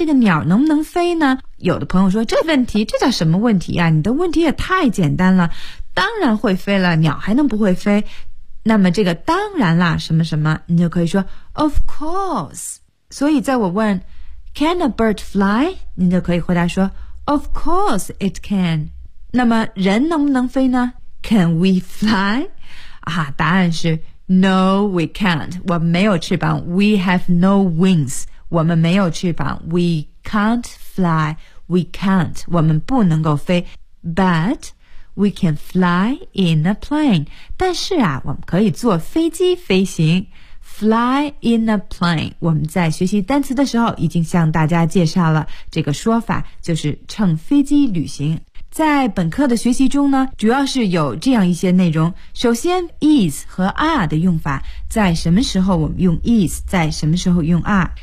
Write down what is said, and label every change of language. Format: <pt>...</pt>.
<zh>这个鸟能不能飞呢有的朋友说这问题这叫什么问题啊你的问题也太简单了当然会飞了鸟还能不会飞那么这个当然啦什么什么你就可以说 Of course 所以在我问</zh> <en>Can a bird fly?</en> <zh>你就可以回答说</zh> <en>Of course it can</en> <zh>那么人能不能飞呢</zh> <en>Can we fly?</en> <zh>答案是</zh> <en>No we can't</en> <zh>我们没有翅膀</zh> <en>We have no wings 我们没有翅膀 We can't fly We can't</en> <zh>我们不能够飞</zh> <en>ButWe can fly in a plane.</en> <zh>但是啊我们可以坐飞机飞行。</zh> <en>Fly in a plane.</en> <zh>我们在学习单词的时候已经向大家介绍了这个说法就是乘飞机旅行。在本课的学习中呢主要是有这样一些内容。首先 is 和 are 的用法在什么时候我们用 is, 在什么时候用 are。</zh>